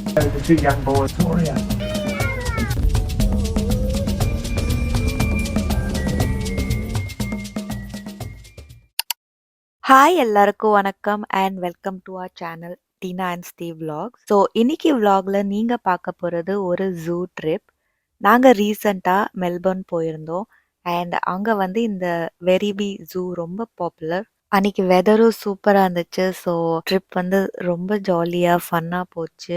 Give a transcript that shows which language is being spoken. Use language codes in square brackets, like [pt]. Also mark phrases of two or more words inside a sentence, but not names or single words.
[ta] เป็นชื่อยังโบสโตเรีย ஹாய் எல்லாருக்கும் வணக்கம் [en] and welcome to our channel [ta] டீனா அண்ட் ஸ்டீவ் vlogs. ஸோ இன்னைக்கு vlogல நீங்க பார்க்க போறது ஒரு [en] zoo trip. [ta] நாங்க ரீசெண்டா மெல்பர்ன் போயிருந்தோம் அண்ட் அங்க வந்து இந்த வெரிபி ஜூ ரொம்ப பாப்புலர். அன்னைக்கு வெதரும் சூப்பரா இருந்துச்சு. ஸோ ட்ரிப் வந்து ரொம்ப ஜாலியா ஃபன்னா போச்சு.